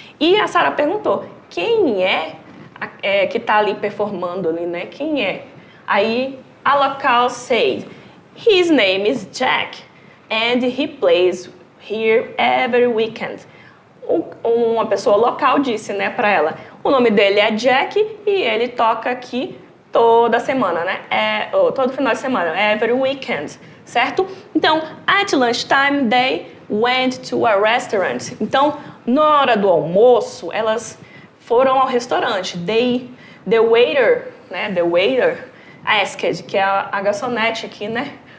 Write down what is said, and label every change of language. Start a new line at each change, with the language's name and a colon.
Portuguese: E a Sarah perguntou, quem que está ali performando ali, né? Quem é? Aí a
English: local said, his name is Jack, and he plays here every weekend.
Portuguese: Uma pessoa local disse, né, para ela, o nome dele é Jack e ele toca aqui toda semana, né? Todo final de semana,
English: every weekend,
Portuguese: certo? Então,
English: at lunchtime they went to a restaurant.
Portuguese: Então, na hora do almoço, elas foram ao restaurante.
English: The waiter asked,
Portuguese: que é a garçonete aqui, né?